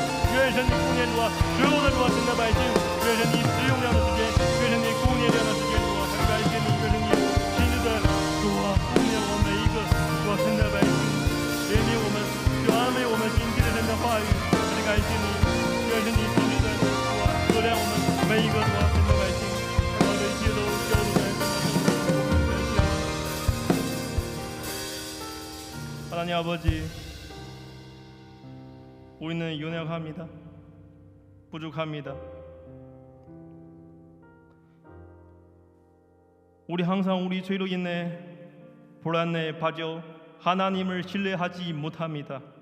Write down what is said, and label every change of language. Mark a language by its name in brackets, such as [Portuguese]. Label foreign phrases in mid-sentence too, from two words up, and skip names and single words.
[Chinese] 愿神你顾念主啊，所有的主啊神的百姓。愿神你使用这样的时间，愿神你顾念这样的时间主啊，很感谢你，愿神你亲自的主啊顾念我们每一个主啊神的百姓，怜悯我们，去安慰我们心记的神的话语，很感谢你。愿神你亲自的主啊照亮我们每一个主啊神的百姓，把这一切都交托在神的手中。感谢你， [Korean] 하나님 아버지, 우리는 연약합니다. 부족합니다. 우리 항상 우리 죄로 인해 불안에 빠져 하나님을 신뢰하지 못합니다.